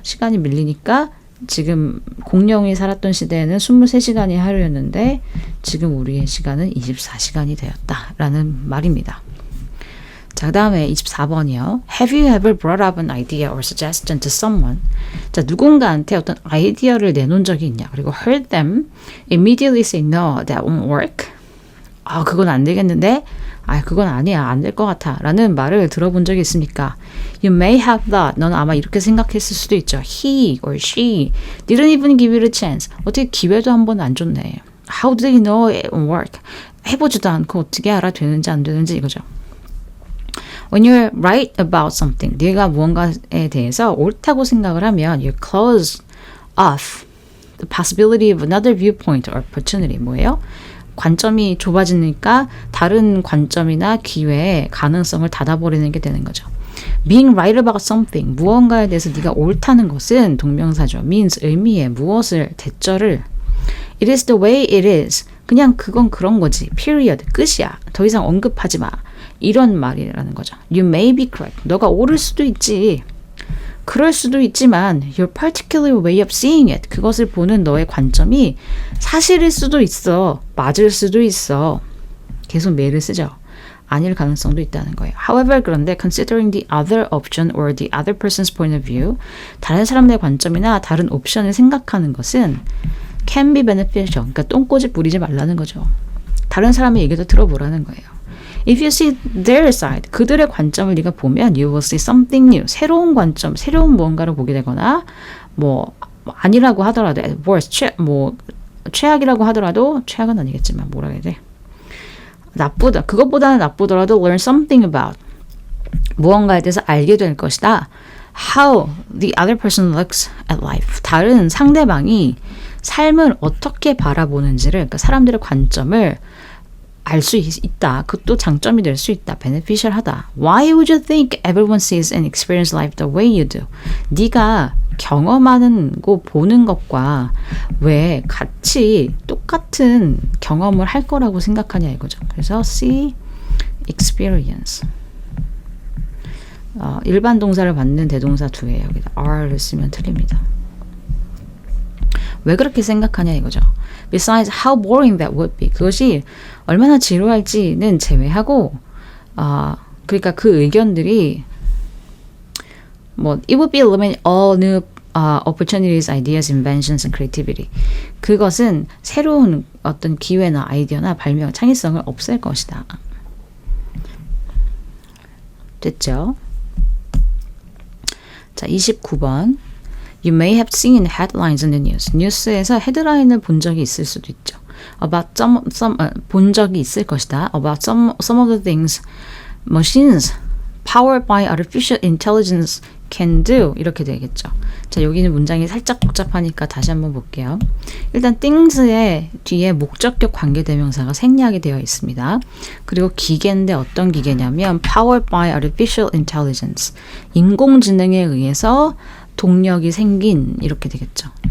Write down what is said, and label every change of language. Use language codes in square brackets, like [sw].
[ko] 시간이 밀리니까 지금 공룡이 살았던 시대에는 23시간이 하루였는데 지금 우리의 시간은 24시간이 되었다라는 말입니다. 자, 그 다음에 24번이요. [en] Have you ever brought up an idea or suggestion to someone? [ko] 자, 누군가한테 어떤 아이디어를 내놓은 적이 있냐? [en] 그리고 heard them immediately say no, that won't work. [ko] 그건 안 되겠는데? 그건 아니야. 안 될 것 같아. 라는 말을 들어본 적이 있습니까? [en] You may have thought. [ko] 넌 아마 이렇게 생각했을 수도 있죠. [en] He or she didn't even give you a chance. [ko] 어떻게 기회도 한 번 안 줬네. [en] How do they know it won't work? [ko] 해보지도 않고 어떻게 알아 되는지 안 되는지 이거죠. [en] When you're right about something, [ko] 네가 무언가에 대해서 옳다고 생각을 하면 [en] you close off the possibility of another viewpoint or opportunity. [ko] 뭐예요? 관점이 좁아지니까 다른 관점이나 기회의 가능성을 닫아버리는 게 되는 거죠. [en] Being right about something, [ko] 무언가에 대해서 네가 옳다는 것은 동명사죠. [en] means [ko] 의미에 무엇을 대절을 [en] It is the way it is. [ko] 그냥 그건 그런 거지. period. 끝이야. 더 이상 언급하지 마. 이런 말이라는 거죠. [en] You may be correct. [ko] 너가 옳을 수도 있지. 그럴 수도 있지만 [en] your particular way of seeing it. [ko] 그것을 보는 너의 관점이 사실일 수도 있어. 맞을 수도 있어. 계속 may를 쓰죠. 아닐 가능성도 있다는 거예요. [en] However, [ko] 그런데 [en] considering the other option or the other person's point of view, [ko] 다른 사람의 관점이나 다른 옵션을 생각하는 것은 [en] can be beneficial. [ko] 그러니까 똥꼬집 부리지 말라는 거죠. 다른 사람의 얘기도 들어보라는 거예요. [en] If you see their side, [ko] 그들의 관점을 네가 보면 [en] you will see something new. [ko] 새로운 관점, 새로운 무언가를 보게 되거나 뭐 아니라고 하더라도 [en] at worst, [ko] 최악이라고 하더라도 최악은 아니겠지만 뭐라 해야 돼? 나쁘다. 그것보다는 나쁘더라도 [en] learn something about. [ko] 무언가에 대해서 알게 될 것이다. [en] How the other person looks at life. [ko] 다른 상대방이 삶을 어떻게 바라보는지를, 그러니까 사람들의 관점을 알 수 있다. 그것도 장점이 될 수 있다. beneficial하다. [en] Why would you think everyone sees and experiences life the way you do? [ko] 네가 경험하는 거 보는 것과 왜 같이 똑같은 경험을 할 거라고 생각하냐 이거죠. 그래서 see, experience. 일반 동사를 받는 대동사 두에 여기다 are를 쓰면 틀립니다. 왜 그렇게 생각하냐 이거죠. [en] Besides how boring that would be. [ko] 그것이 얼마나 지루할지는 제외하고 그러니까 그 의견들이 뭐 [en] it would be eliminate all new opportunities, ideas, inventions, and creativity. [ko] 그것은 새로운 어떤 기회나 아이디어나 발명, 창의성을 없앨 것이다. 됐죠? 자, 29번. [en] You may have seen headlines in the news. [ko] 뉴스에서 헤드라인을 본 적이 있을 수도 있죠. About 본 적이 있을 것이다. [en] About some of the things machines powered by artificial intelligence can do. [ko] 이렇게 되겠죠. 자, 여기는 문장이 살짝 복잡하니까 다시 한번 볼게요. 일단 things의 뒤에 목적격 관계대명사가 생략이 되어 있습니다. 그리고 기계인데 어떤 기계냐면 [en] powered by artificial intelligence. [ko] 인공지능에 의해서 동력이 생긴 이렇게 되겠죠.